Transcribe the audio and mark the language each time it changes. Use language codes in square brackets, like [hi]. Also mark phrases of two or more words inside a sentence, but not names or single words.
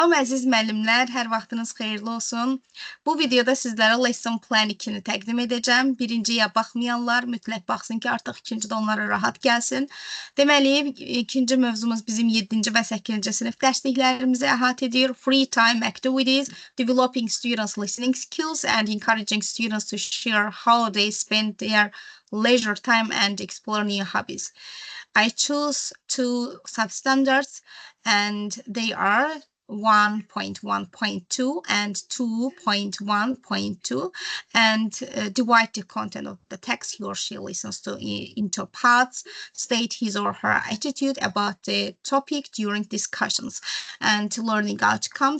[az] Salam əziz müəllimlər, hər vaxtınız xeyirli olsun. Bu videoda sizlərə [en] lesson plan 2-ni [az] təqdim edəcəm. Birinciyə baxmayanlar mütləq baxsın ki, artıq ikincidə onlara rahat gəlsin. Deməli, ikinci mövzumuz bizim 7-ci və 8-ci sinif dərsliklərimizi əhatə edir. [en] Free time activities, developing students' listening skills and encouraging students to share how they spend their leisure time and explore new hobbies. I choose two substandards and they are 1.1.2 and 2.1.2 and divide the content of the text he or she listens to into parts, state his or her attitude about the topic during discussions, and learning outcomes.